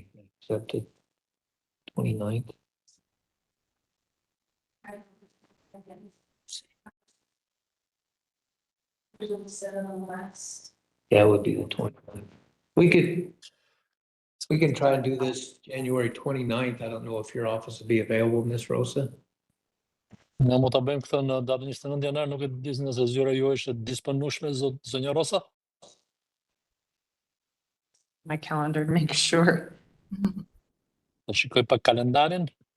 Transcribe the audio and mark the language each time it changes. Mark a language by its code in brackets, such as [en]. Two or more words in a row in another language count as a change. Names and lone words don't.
[en] Is that the 29th? Yeah, it would be the 29th. We can try and do this January 29th. I don't know if your office will be available, Ms. Rosa. [sq] Ne mund ta bëjmë këtë në datën 29 janar, nuk e di nëse zyra juaj është disponueshme, zonja Rosa. [en] My calendar to make sure. [sq] Ta shikoj pak kalendarin.